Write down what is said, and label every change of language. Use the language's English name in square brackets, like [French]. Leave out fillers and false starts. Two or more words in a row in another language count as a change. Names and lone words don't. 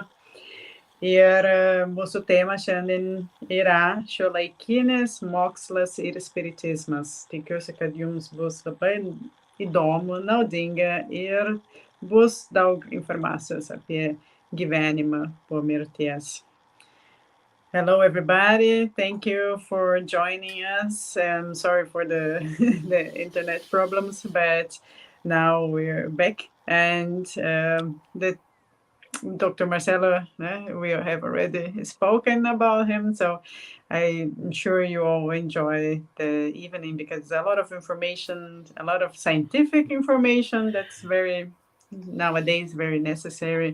[Lithuanian] Ir mūsų tema šiandien yra šiuolaikinis mokslas ir spiritizmas. Tikiuosi, kad jums bus labai įdomu, naudinga ir bus daug informacijos apie gyvenimą po mirties. [English] Hello, everybody. Thank you for joining us. I'm sorry for the internet problems, but now we're back. And Dr. Marcelo, we have already spoken about him, so I'm sure you all enjoy the evening because a lot of information, a lot of scientific information that's nowadays very necessary.